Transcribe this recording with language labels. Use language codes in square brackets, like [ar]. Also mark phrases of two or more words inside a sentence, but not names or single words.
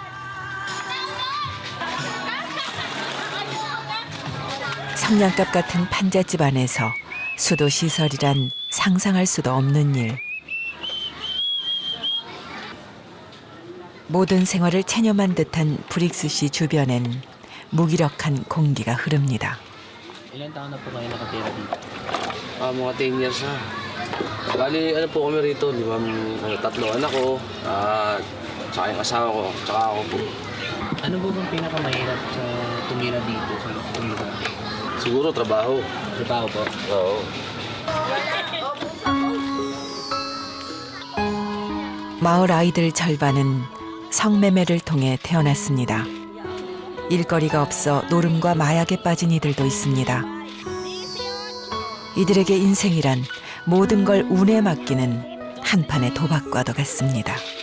[ko] 성냥갑 같은 판잣집 안에서 수도 시설이란 상상할 수도 없는 일. 모든 생활을 체념한 듯한 브릭스시 주변엔 무기력한 공기가 흐릅니다. [tl] Ilan taon na po kayo nakatira dito? Mga 10 years na. Bali, ano po kami rito, 3 anak ko, tsaka yung asawa ko, tsaka ako po. Ano po bang pinakamahirap sa tumira dito? Sa tumira? Siguro trabaho. Trabaho po? Oo. [ko] 마을 아이들 절반은 성매매를 통해 태어났습니다. 일거리가 없어 노름과 마약에 빠진 이들도 있습니다. 이들에게 인생이란 모든 걸 운에 맡기는 한판의 도박과도 같습니다.